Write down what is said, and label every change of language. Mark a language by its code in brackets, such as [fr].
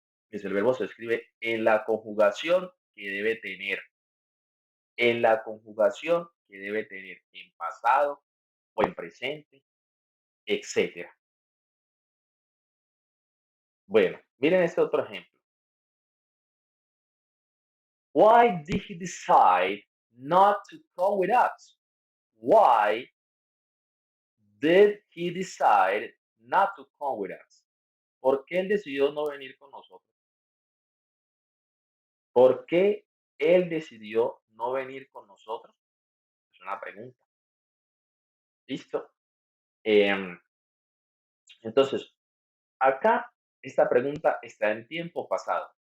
[es] Es el verbo se escribe en la conjugación que debe tener, en la conjugación que debe tener en pasado o en presente, etcétera. Bueno, miren este otro ejemplo. [en] Why did he decide not to come with us? Why did he decide not to come with us? [es] ¿Por qué él decidió no venir con nosotros? ¿Por qué él decidió no venir con nosotros? Es una pregunta. ¿Listo? Em, entonces, acá esta pregunta está en tiempo pasado.